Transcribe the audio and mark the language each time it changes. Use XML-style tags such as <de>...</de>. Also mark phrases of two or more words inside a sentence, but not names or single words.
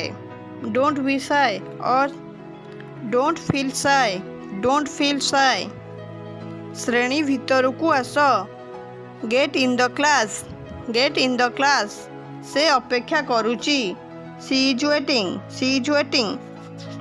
<en>Don't be shy. or don't feel shy. Don't feel shy.</en> <or>ଶ୍ରେଣୀ ଭିତରକୁ ଆସ.</or> <en>Get in the class. Get in the class.</en> <or>ସେ ଅପେକ୍ଷା କରୁଛି.</or> <en>She is waiting. She is waiting.</en>